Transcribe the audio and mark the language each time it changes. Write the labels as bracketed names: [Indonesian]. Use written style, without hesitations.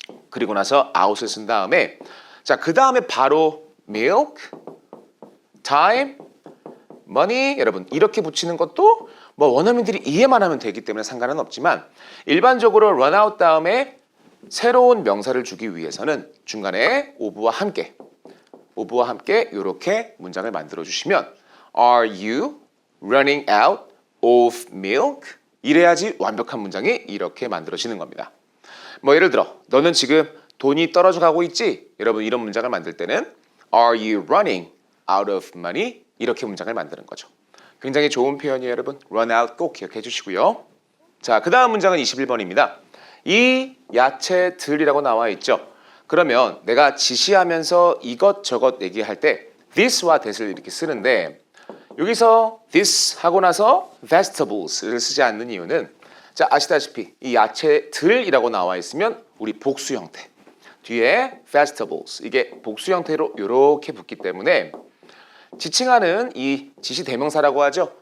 [Korean] 그리고 나서 out을 쓴 다음에 자, 그 다음에 바로 milk, time, money 여러분 이렇게 붙이는 것도 뭐 원어민들이 이해만 하면 되기 때문에 상관은 없지만 일반적으로 run out 다음에 새로운 명사를 주기 위해서는 중간에 of와 함께 이렇게 문장을 만들어 주시면 [English] Are you running out of milk? [Korean] 이래야지 완벽한 문장이 이렇게 만들어지는 겁니다. 뭐 예를 들어 너는 지금 돈이 떨어져 가고 있지? 여러분 이런 문장을 만들 때는 [English] Are you running out of money? [Korean] 이렇게 문장을 만드는 거죠. 굉장히 좋은 표현이에요 여러분. run out 꼭 기억해 주시고요. 자, 그 다음 문장은 21번입니다. 이 야채들이라고 나와 있죠. 그러면 내가 지시하면서 이것저것 얘기할 때 this와 that을 이렇게 쓰는데 여기서 this 하고 나서 vegetables를 쓰지 않는 이유는 자, 아시다시피 이 야채들이라고 나와 있으면 우리 복수 형태 뒤에 vegetables 이게 복수 형태로 이렇게 붙기 때문에 지칭하는 이 지시 대명사라고 하죠.